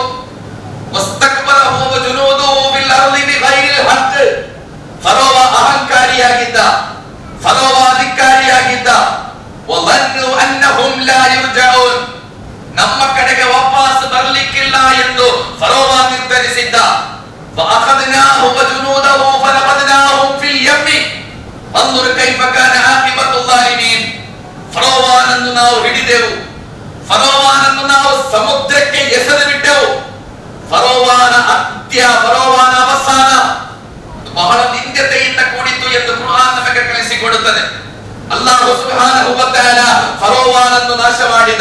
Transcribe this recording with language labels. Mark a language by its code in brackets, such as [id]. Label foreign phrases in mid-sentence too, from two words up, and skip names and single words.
[ar] واستكبر هو جنوده بالأرض بغير الحق. [kn] ಫರೋಹ ಅಹಂಕಾರಿಯಾಗಿದ್ದ, ಫರೋಹ ಅಧಿಕಾರಿಯಾಗಿದ್ದ. [ar] وظنوا أنهم لا يرجعون, [kn] ನಮ್ಮ ಕಡೆಗೆ ವಾಪಸ್ ಬರಲಿಕ್ಕಿಲ್ಲ ಎಂದು ಫರೋಹ ನಿರ್ಧರಿಸಿದ್ದ. [ar] فأخذناه وجنوده فنبذناهم في اليم انظر كيف كان عاقبة الظالمين. [kn] ಫರೋಹನನ್ನು ನಾವು ಹಿಡಿದೆವು, ಫರೋಹನನ್ನು ನಾವು ಸಮುದ್ರಕ್ಕೆ ಎಸೆದು ಬಿಟ್ಟೆವು. ಫರೋಹನ ಅಂತ್ಯ, ಫರೋಹನ ಅವಸಾನ ಬಹಳ ನಿಂದ್ಯತೆಯಿಂದ ಕೂಡಿತು ಎಂದು ಕುರ್ಆನ್ ನಮಗೆ ಕಲಿಸಿಕೊಡುತ್ತದೆ. [ar] الله سبحانه و تعالى [kn] ಫರೋಹನನ್ನು ನಾಶ ಮಾಡಿದ.